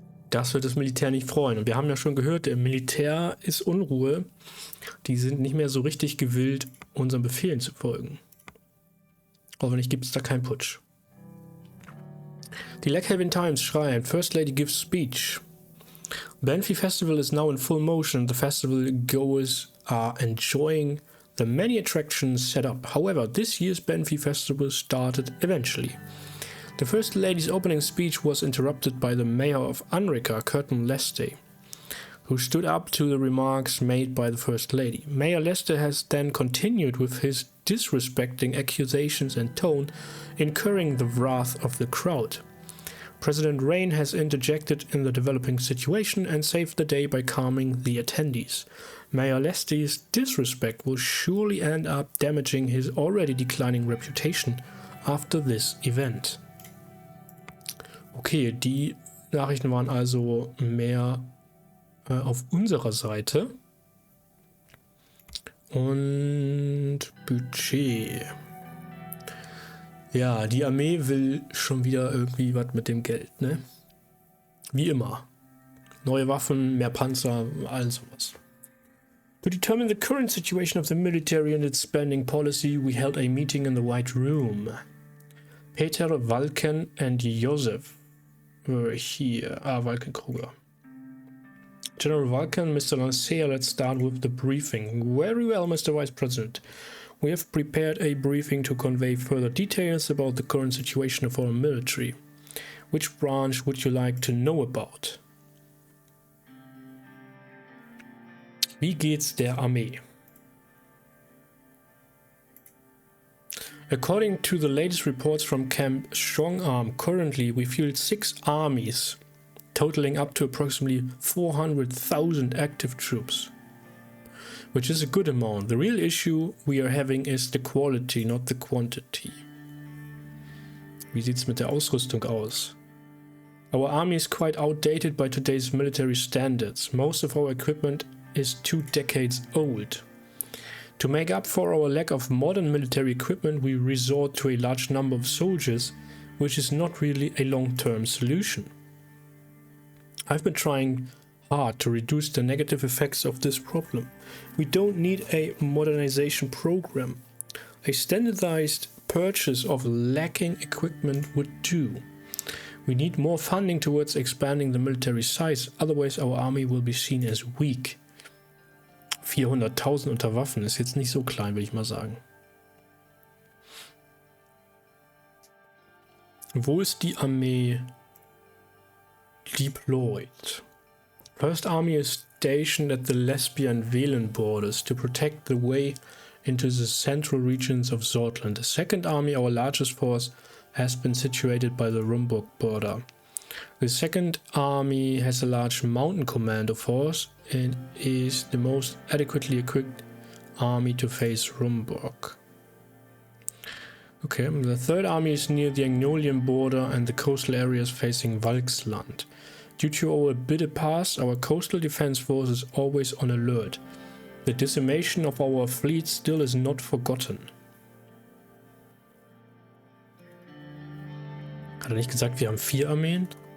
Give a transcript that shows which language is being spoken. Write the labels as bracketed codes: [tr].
[de] Das wird das Militär nicht freuen. Und wir haben ja schon gehört, im Militär ist Unruhe. Die sind nicht mehr so richtig gewillt, unseren Befehlen zu folgen. Hoffentlich gibt es da keinen Putsch. Die Lackhaven Times schreibt, [en] First Lady gives speech. Banffy Festival is now in full motion. The festival goers are enjoying the many attractions set up. However, this year's Banffy Festival started eventually. The First Lady's opening speech was interrupted by the mayor of Anrika, Curtin Leste, who stood up to the remarks made by the First Lady. Mayor Leste has then continued with his disrespecting accusations and tone, incurring the wrath of the crowd. President Rayne has interjected in the developing situation and saved the day by calming the attendees. Mayor Leste's disrespect will surely end up damaging his already declining reputation after this event. [de] Okay, die Nachrichten waren also mehr auf unserer Seite. Und Budget. Ja, die Armee will schon wieder irgendwie was mit dem Geld, ne? Wie immer. Neue Waffen, mehr Panzer, all sowas. [en] To determine the current situation of the military and its spending policy, we held a meeting in the White Room. Peter, Walken and Joseph were here. Walken Kruger. General Walken, Mr. Lancea, let's start with the briefing. Very well, Mr. Vice President. We have prepared a briefing to convey further details about the current situation of our military. Which branch would you like to know about? [de] Wie geht's der Armee? [en] According to the latest reports from Camp Strong Arm, currently we field 6 armies, totaling up to approximately 400,000 active troops, which is a good amount. The real issue we are having is the quality, not the quantity. [de] Wie sieht's mit der Ausrüstung aus? [en] Our army is quite outdated by today's military standards. Most of our equipment is 2 decades old. To make up for our lack of modern military equipment, we resort to a large number of soldiers, which is not really a long-term solution. I've been trying hard to reduce the negative effects of this problem. We don't need a modernization program. A standardized purchase of lacking equipment would do. We need more funding towards expanding the military size, otherwise our army will be seen as weak. [de] 400.000 unter Waffen ist jetzt nicht so klein, will ich mal sagen. Wo ist die Armee deployed? [en] First Army is stationed at the Lesbia and Velen borders to protect the way into the central regions of Sordland. The Second Army, our largest force, has been situated by the Rumburg border. The Second Army has a large mountain commando force and is the most adequately equipped army to face Rumburg. Okay, the Third Army is near the Agnolian border and the coastal areas facing Valksland. Due to our bitter past, our coastal defense force is always on alert. The decimation of our fleet still is not forgotten. [de] Hat er nicht gesagt, wir haben 4 Armeen?